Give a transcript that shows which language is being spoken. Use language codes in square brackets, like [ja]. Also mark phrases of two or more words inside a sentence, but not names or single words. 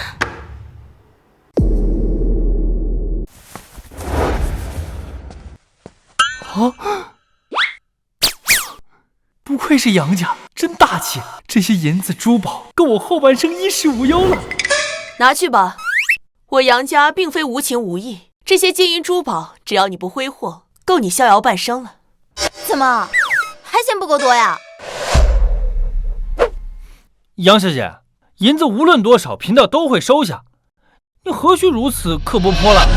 [zh] 不愧是杨家，真大气！这些银子珠宝够我后半生衣食无憂了。拿去吧，我楊家並非無情無義，這些金銀珠寶，只要你不揮霍，夠你逍遙半生了。怎麼還嫌不夠多呀？楊小姐，銀子無論多少，貧道都會收下。你何須如此刻薄潑辣？